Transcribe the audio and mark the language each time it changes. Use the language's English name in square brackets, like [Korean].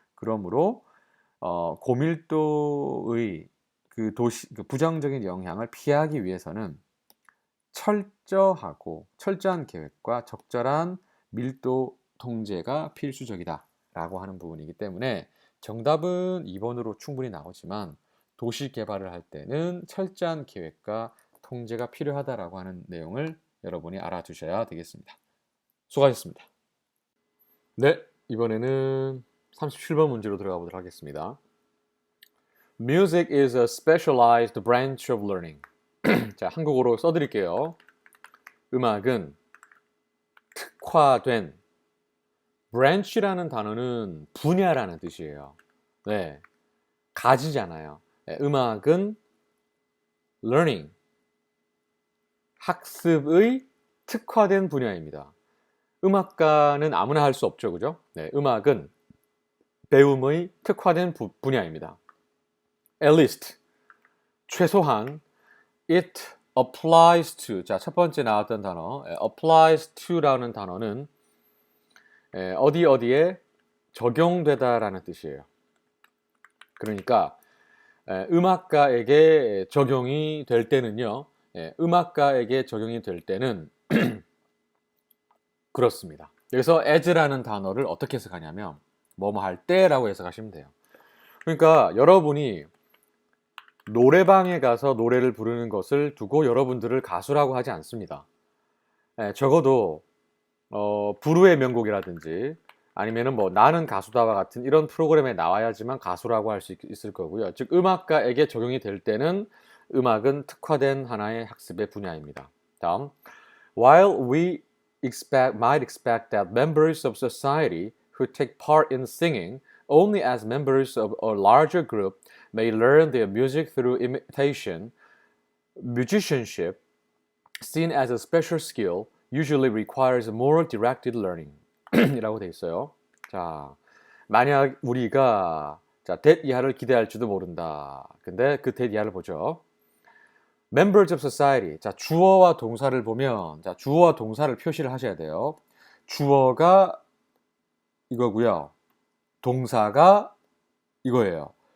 [Korean] 그러므로 고밀도의 그 부정적인 영향을 피하기 위해서는 철저한 계획과 적절한 밀도 통제가 필수적이다라고 하는 부분이기 때문에 정답은 2번으로 충분히 나오지만 도시 개발을 할 때는 철저한 계획과 통제가 필요하다라고 하는 내용을 여러분이 알아두셔야 되겠습니다. 수고하셨습니다. 네, 이번에는 37번 문제로 들어가 보도록 하겠습니다. [English] Music is a specialized branch of learning. [Korean] 자, 한국어로 써드릴게요. 음악은 특화된 branch라는 단어는 분야라는 뜻이에요. 네, 가지잖아요. 네, 음악은 learning, 학습의 특화된 분야입니다. 음악가는 아무나 할 수 없죠, 그죠? 네, 음악은 배움의 특화된 분야입니다. [English] At least, 최소한 it applies to. [Korean] 자, 첫 번째 나왔던 단어 applies to라는 단어는 어디에 적용되다라는 뜻이에요. 그러니까 음악가에게 적용이 될 때는요. 음악가에게 적용이 될 때는 그렇습니다. 여기서 as라는 단어를 어떻게 해석하냐면 뭐뭐 할 때라고 해석하시면 돼요. 그러니까 여러분이 노래방에 가서 노래를 부르는 것을 두고 여러분들을 가수라고 하지 않습니다. 적어도 부르의 명곡이라든지 아니면은 뭐 나는 가수다와 같은 이런 프로그램에 나와야지만 가수라고 할 수 있을 거고요. 즉 음악가에게 적용이 될 때는 음악은 특화된 하나의 학습의 분야입니다. [English] 다음, while we might expect that members of society who take part in singing only as members of a larger group may learn their music through imitation, musicianship, seen as a special skill, usually requires more directed learning. [Korean] 이라고 돼 있어요. [English] 자, [Korean] 만약 우리가 자, that 이하를 기대할지도 모른다. 근데 그 that 이하를 보죠. [English] Members of society. [Korean] 자, 주어와 동사를 보면 자, 주어와 동사를 표시를 하셔야 돼요. 주어가 이거고요. 동사가 이거예요.